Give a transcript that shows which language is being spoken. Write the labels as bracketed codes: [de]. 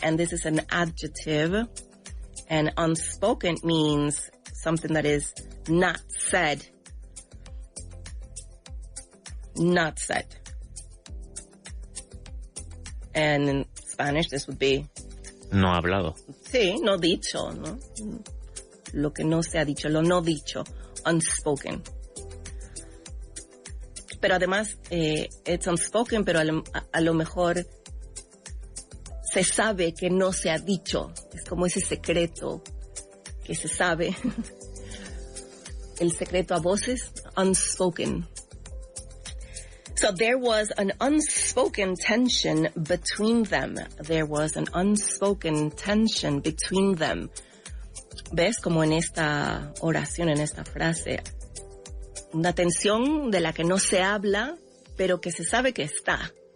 [en] And this is an adjective. And unspoken means something that is not said. Not said. And in Spanish, this would be... [es] No hablado. Sí, no dicho, ¿no? Lo que no se ha dicho, lo no dicho. Unspoken. Pero además, [en] it's unspoken, [es] pero a lo mejor se sabe que no se ha dicho. Es como ese secreto que se sabe. El secreto a voces, unspoken. [en] So there was an unspoken tension between them. There was an unspoken tension between them. [es] ¿Ves? Como en esta oración, en esta frase. Una tensión de la que no se habla, pero que se sabe que está.